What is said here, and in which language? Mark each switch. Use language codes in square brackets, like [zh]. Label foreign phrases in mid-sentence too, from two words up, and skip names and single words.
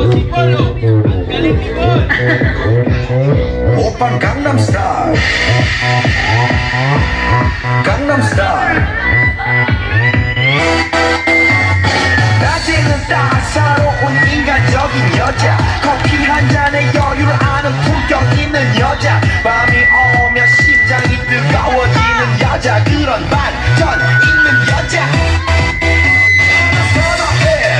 [tl] Bon, oh. Ang galing ni Bon. [ko] Oppan Gangnam Style. Gangnam Style. 낮에는 따사로운 인간적인 여자, 커피 한 잔에 여유를 아는 품격 있는 여자, 밤이 오면 심장이 뜨거워지는 여자, 그런 반전 있는 여자 선호해.